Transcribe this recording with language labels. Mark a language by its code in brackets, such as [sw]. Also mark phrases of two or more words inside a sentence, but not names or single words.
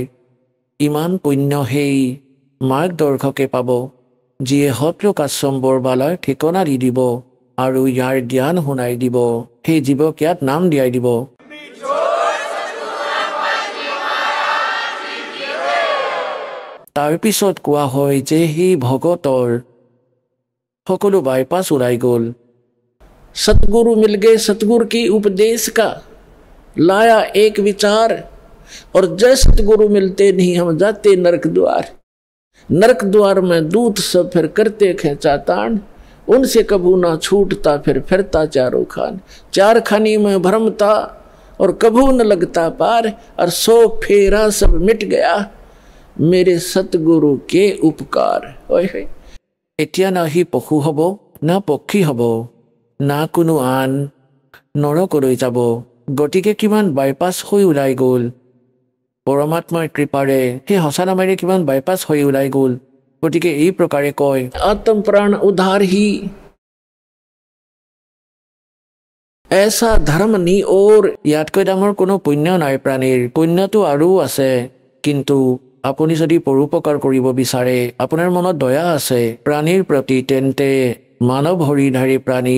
[as] ইমান পুণ্য সেই মাৰ্গদৰ্শকে পাব, যিয়ে সৎলোক আশ্ৰম বৰবালাৰ ঠিকনা দি দিব আৰু ইয়াৰ জ্ঞান শুনাই দিব, সেই জীৱক ইয়াত নাম দিয়াই দিব। তাৰপিছত কোৱা হয় যে সেই ভগতৰ সকলো বাইপাছ ওলাই গ'ল। [hi] सतगुरु मिल गए, सतगुरु की उपदेश का लाया एक विचार, और जय सतगुरु मिलते नहीं हम जाते नरक द्वार। नरक द्वार में दूत सब फिर करते खेचा ताण, उनसे कभू ना छूटता फिर फिरता चारों खान। चार खानी में भ्रमता और कभू न लगता पार, और सो फेरा सब मिट गया मेरे सतगुरु के उपकार। [as] এতিয়া না সি পশু হ'ব, না পক্ষী হ'ব, না কোনো আন নৰকলৈ যাব। গতিকে কিমান বাইপাছ হৈ ওলাই গ'ল পৰমাত্মাৰ কৃপাৰে, সেই সঁচা নামেৰে কিমান বাইপাছ হৈ ওলাই গ'ল। গতিকে এই প্ৰকাৰে কয় [hi] आत्म प्राण उद्धार ही ऐसा धर्म नहीं और [as] ইয়াতকৈ ডাঙৰ কোনো পুণ্য নাই প্ৰাণীৰ পুণ্যটো আৰু আছে কিন্তু আপুনি যদি পৰোপকাৰ কৰিব বিচাৰে আপোনাৰ মনত দয়া আছে প্ৰাণীৰ প্ৰতি তেন্তে মানৱ হৰিধাৰী প্ৰাণীক